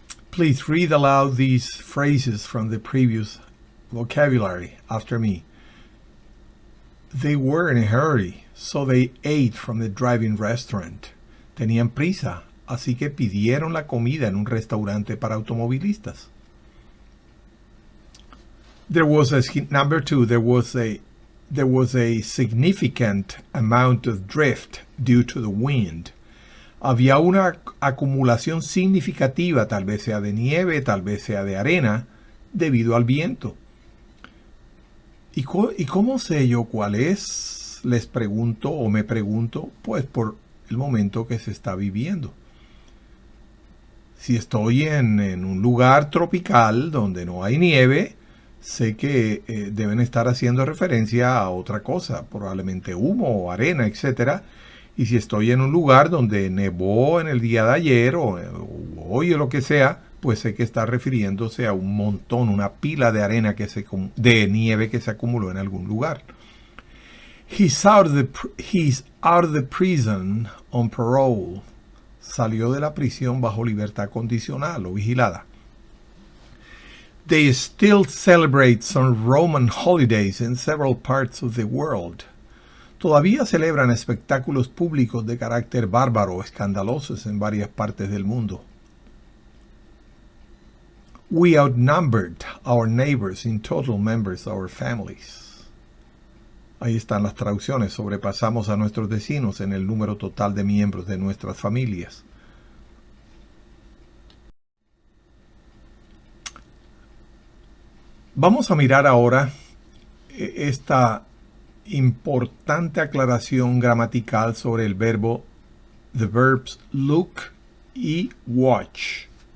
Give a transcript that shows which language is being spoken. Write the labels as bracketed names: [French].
[English] Please read aloud these phrases from the previous vocabulary after me. They were in a hurry, so they ate from the drive-in restaurant. [Spanish] Tenían prisa, así que pidieron la comida en un restaurante para automovilistas. [English] Number two, there was a significant amount of drift due to the wind. [Spanish] Había una acumulación significativa, tal vez sea de nieve, tal vez sea de arena, debido al viento. ¿Y cómo sé yo cuál es? Les pregunto o me pregunto, pues por el momento que se está viviendo. Si estoy en un lugar tropical donde no hay nieve, sé que deben estar haciendo referencia a otra cosa, probablemente humo o arena, etc. Y si estoy en un lugar donde nevó en el día de ayer o hoy o lo que sea, pues sé que está refiriéndose a un montón, una pila de arena de nieve que se acumuló en algún lugar. [English] He's out of the prison on parole. [Spanish] Salió de la prisión bajo libertad condicional o vigilada. [English] They still celebrate some Roman holidays in several parts of the world. [Spanish] Todavía celebran espectáculos públicos de carácter bárbaro o escandalosos en varias partes del mundo. [English] We outnumbered our neighbors in total members of our families. [Spanish] Ahí están las traducciones. Sobrepasamos a nuestros vecinos en el número total de miembros de nuestras familias. Vamos a mirar ahora esta importante aclaración gramatical sobre el verbo, [English] the verbs look [Spanish] y watch.